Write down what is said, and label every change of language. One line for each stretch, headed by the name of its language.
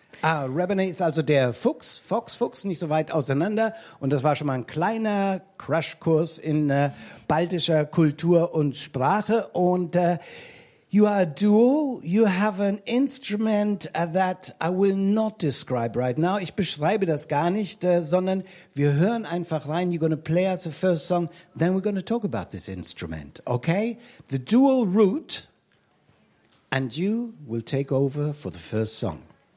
German: Ah, rebane ist also der Fuchs, Fox, Fuchs, nicht so weit auseinander. Und das war schon mal ein kleiner Crashkurs in baltischer Kultur und Sprache. Und
English: you are a duo. You have an instrument that I will not describe right now.
German: Ich beschreibe das gar nicht, sondern wir hören einfach rein.
English: You're going to play us the first song. Then we're going to talk about this instrument. Okay? The Duo Root. And you will take over for the first song.